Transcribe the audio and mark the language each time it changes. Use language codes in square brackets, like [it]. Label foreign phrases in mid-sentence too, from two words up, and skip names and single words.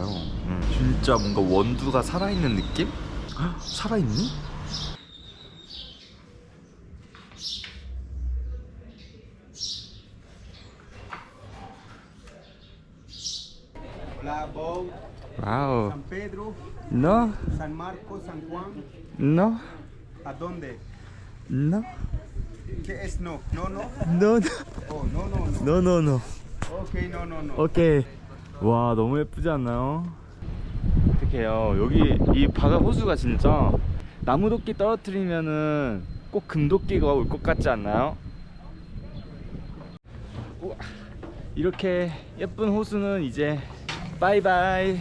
[ko] 진짜 뭔가 원두가 살아있는 느낌? 헉, 살아있니? La Bow, 와우. San Pedro, [es] No, San Marcos, San Juan. no, ¿A dónde? no, ¿Qué es no? No, no. no, Oh, no, no, no. no, no, no. Ok, no, no, no. [ko] 오케이. 와, 너무 예쁘지 않나요? 어떡해요. 여기 이 바다 호수가 진짜 나무도끼 떨어뜨리면은 꼭 금도끼가 올 것 같지 않나요? 우와. 이렇게 예쁜 호수는 이제 바이바이.